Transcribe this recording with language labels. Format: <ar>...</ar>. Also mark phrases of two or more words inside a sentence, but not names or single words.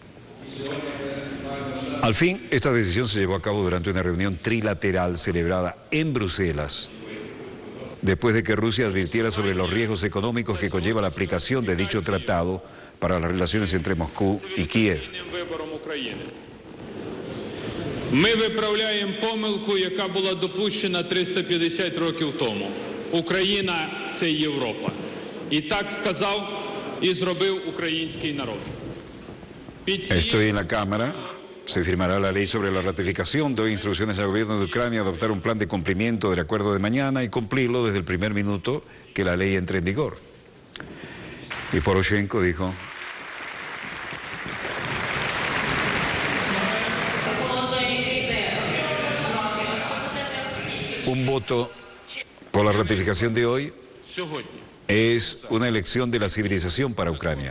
<es>Al fin, esta decisión se llevó a cabo durante una reunión trilateral celebrada en Bruselas, después de que Rusia advirtiera sobre los riesgos económicos que conlleva la aplicación de dicho tratado para las relaciones entre Moscú y Kiev.</es> <uk>Ми виправляємо помилку, яка була допущена 350 років тому. Україна – це Європа. І так сказав і зробив український народ.</uk> <es>Estoy en la Cámara. Se firmará la ley sobre la ratificación. Doy instrucciones al gobierno de Ucrania a adoptar un plan de cumplimiento del acuerdo de mañana y cumplirlo desde el primer minuto que la ley entre en vigor. Y Poroshenko dijo: un voto por la ratificación de hoy es una elección de la civilización para Ucrania.</es>